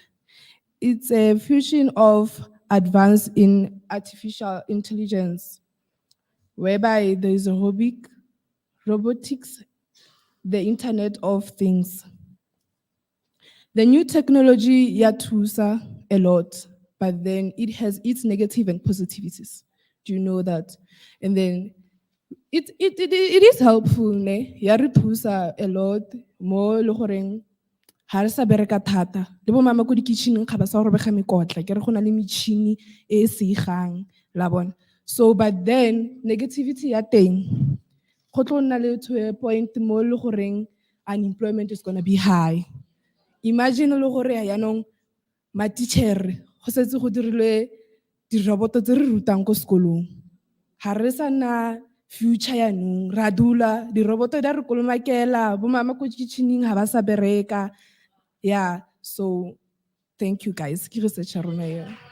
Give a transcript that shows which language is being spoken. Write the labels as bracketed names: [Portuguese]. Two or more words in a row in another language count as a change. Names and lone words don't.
[English] It's a fusion of advance in artificial intelligence, whereby there is robotics, the Internet of Things. The new technology yatusa a lot, but then it has its negative and positivities. Do you know that? And then it is helpful, [Tswana] ne? Ya re thusa [English] a lot [Tswana] mo le goreng ha re sa bereka thata. Le bo mama ko di kitchen ga ba sa go robega mekotla ke re gona le metšhini e se igang la bona. [English] So but then negativity [Tswana] ya teng go tlo nna le [English] to a point [Tswana] mo le goreng [English] unemployment is going to be high. [Tswana] Imagine le gore yaanong ma teacher go setse go dirilwe di roboto tse re rutang ko sekolong. Ha re sa na future yaanong ra dula di roboto da re kolomakela bo mama ko kitchening ha ba sa bereka. [English] Yeah, so thank you guys. [Tswana] Ke research ya rona eo.